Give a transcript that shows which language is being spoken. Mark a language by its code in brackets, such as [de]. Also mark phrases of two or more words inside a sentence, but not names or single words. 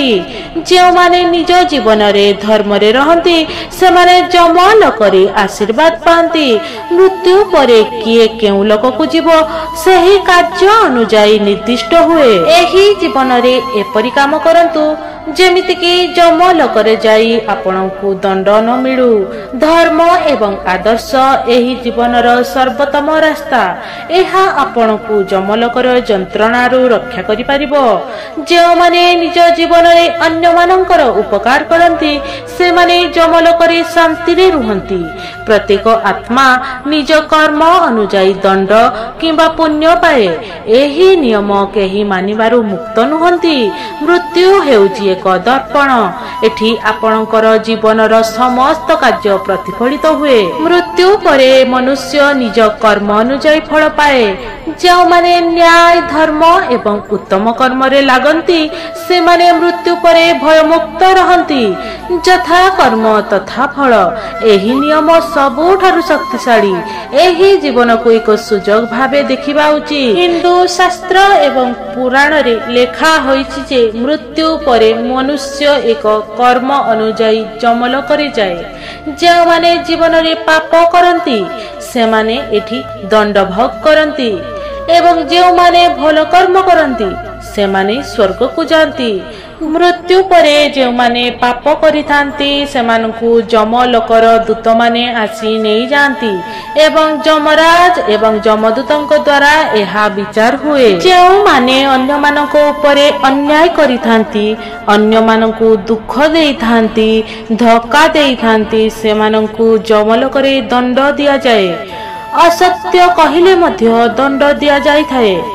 [or] ଯେଉଁ ମାନେ ନିଜ ଜୀବନ ରେ ଧର୍ମ ରେ ରହନ୍ତି ସେମାନେ ଯମଲୋକରେ ଆଶୀର୍ବାଦ ପାଆନ୍ତି। ମୃତ୍ୟୁ ପରେ କିଏ କେଉଁ ଲୋକ କୁ ଯିବ ସେହି କାର୍ଯ୍ୟ ଅନୁଯାୟୀ ନିର୍ଦ୍ଦିଷ୍ଟ ହୁଏ। ଏହି ଜୀବନ ରେ ଏପରି କାମ କରନ୍ତୁ ଯେମିତି କି ଯମଲୋକରେ ଯାଇ ଆପଣଙ୍କୁ ଦଣ୍ଡ ନ ମିଳୁ। ଧର୍ମ ଏବଂ ଆଦର୍ଶ ଏହି ଜୀବନର ସର୍ବୋତ୍ତମ ରାସ୍ତା। ଏହା ଆପଣଙ୍କୁ ଯମଲୋକର ଯନ୍ତ୍ରଣାରୁ ରକ୍ଷା କରି ପାରିବ। ଯେ ମାନେ ନିଜ ଜୀବନ ରେ ଅନ୍ୟ ମାନଙ୍କର ଉପକାର କରନ୍ତି ସେମାନେ ଯମଲୋକରେ ଶାନ୍ତି ରେ ରହନ୍ତି। ପ୍ରତ୍ୟେକ ଆତ୍ମା ନିଜ କର୍ମ ଅନୁଯାୟୀ ଦଣ୍ଡ କିମ୍ବା ପୁଣ୍ୟ ପାଏ। ଏହି ନିୟମ କେହି ମାନିବାରୁ ମୁକ୍ତ ନୁହନ୍ତି। ମୃତ୍ୟୁ ହେଉଛି ଏକ ଦର୍ପଣ। ଏଠି ଆପଣଙ୍କର ଜୀବନର ସମସ୍ତ କାର୍ଯ୍ୟ ପ୍ରତିଫଳିତ ହୁଏ। ମୃତ୍ୟୁ ପରେ ମନୁଷ୍ୟ ନିଜ କର୍ମ ଅନୁଯାୟୀ ଫଳ ପାଏ। ଯେ ମାନେ ନ୍ୟାୟ ଧର୍ମ ଏବଂ ଉତ୍ତମ କର୍ମ ରେ ଲାଗନ୍ତି ସେମାନେ ମୃତ୍ୟୁ ପରେ ଭୟମୁକ୍ତ ରହନ୍ତି। ଯଥା କର୍ମ ତଥା ଫଳ, ଏହି ନିୟମ ସବୁଠାରୁ ଶକ୍ତିଶାଳୀ। ଏହି ଜୀବନ କୁ ଏକ ସୁଯୋଗ ଭାବେ ଦେଖିବା ଉଚିତ। ହିନ୍ଦୁ ଶାସ୍ତ୍ର ଏବଂ ପୁରାଣ ରେ ଲେଖା ହୋଇଛି ଯେ ମୃତ୍ୟୁ ପରେ ମନୁଷ୍ୟ ଏକ କର୍ମ ଅନୁଯାୟୀ ଯମଲୋକରେ ଯାଏ। ଯେ ମାନେ ଜୀବନ ରେ ପାପ କରନ୍ତି ସେମାନେ ଏଠି ଦଣ୍ଡ ଭୋଗ କରନ୍ତି ଏବଂ ଯେ ମାନେ ଭଲ କର୍ମ କରନ୍ତି ସେମାନେ ସ୍ୱର୍ଗ କୁ ଯାଆନ୍ତି। ମୃତ୍ୟୁ ପରେ ଯେ ମାନେ ପାପ କରିଥାନ୍ତି ସେମାନଙ୍କୁ ଯମଲୋକର ଦୂତ ମାନେ ଆସି ନେଇ ଯାଆନ୍ତି ଏବଂ ଯମରାଜ ଏବଂ ଯମଦୂତଙ୍କ ଦ୍ୱାରା ଏହା ବିଚାର ହୁଏ। ଯେ ମାନେ ଅନ୍ୟ ମାନଙ୍କ ଉପରେ ଅନ୍ୟାୟ କରିଥାନ୍ତି, ଅନ୍ୟ ମାନଙ୍କୁ ଦୁଃଖ ଦେଇଥାନ୍ତି, ଧକ୍କା ଦେଇଥାନ୍ତି ସେମାନଙ୍କୁ ଯମଲୋକରେ ଦଣ୍ଡ [hi] दिया जाए। [or] ଅସତ୍ୟ କହିଲେ ମଧ୍ୟ ଦଣ୍ଡ [hi] दिया जाय [or] ଥାଏ।